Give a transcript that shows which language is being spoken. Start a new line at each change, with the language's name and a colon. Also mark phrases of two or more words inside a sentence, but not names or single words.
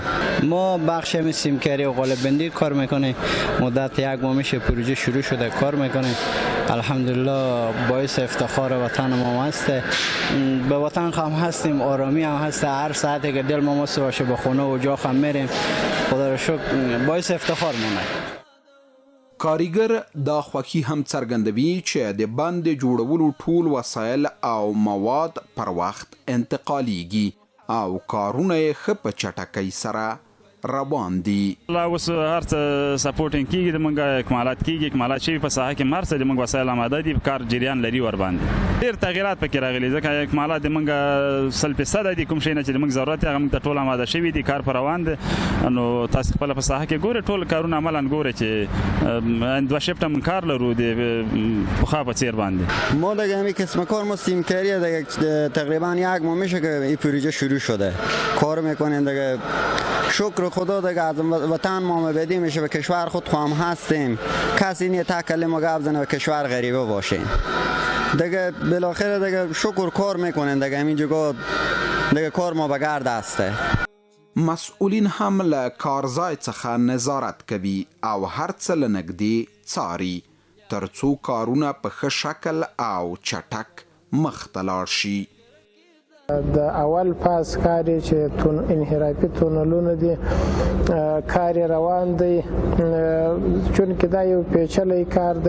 Persian: ما بخش سیمکاری و قالب بندی کار میکنیم، مدت یک ماه میشه پروژه شروع شده کار میکنیم. الحمدلله باعث افتخار وطن ما هسته، به وطن هم هستیم، آرامی هم هسته. هر ساعتی که دل ما مست باشه به خونه و جا هم میریم، خدا رو شکر باعث افتخار مونه.
Pashto: کاریګر دا خوښي هم څرګندوي چې د بند جوړولو ټول وسایل او مواد پر وخت انتقالیږي او کارونه یې ښه په چټکۍ سره روان دي. لا اوس هر څه سپورټینګ کېږي، د موږ اکمالات کېږي، اکمالات شوي په ساحه کې هر څه د موږ وسایل اماده دي، کار جریان لري ورباندې. ډېر تغیرات پکې راغلي ځکه اکمالات د موږ 100% دي. کوم شی نه چې د موږ ضرورت هغه موږ ته ټول اماده شوي دي، کار پر روان دی. نو تاسو خپله په ساحه کې ګورئ ټول کارونه عملا ګورئ چې 2 شفته موږ کار لرو د پخوا په څېر باندې.
Persian: ما دیگه همین قسم کار ما سیمکاریه دیگه تقریبا 1 ماه میشه که این پروژه شروع شده، کار میکنیم دیگه. شکر خدا دیگه از وطن ما بدی میشه، به کشور خود هم هستیم، کسی نیه تا کلمه گپ بزنه به کشور غریبه باشیم دیگه. بالاخره دیگه شکر کار میکنن دیگه، همین جگه دیگه کار ما به گرد هسته.
Pashto: مسئولین هم له کارځای څخه نظارت کوي او هر څه له نږدې څاري تر څو کارونه په ښه شکل او چټک مخ ته لاړ شي. د اول پاس کاری چې انحرافي تونلونه دي کار روان دی، چون کې دا یو پیچلی کار دی.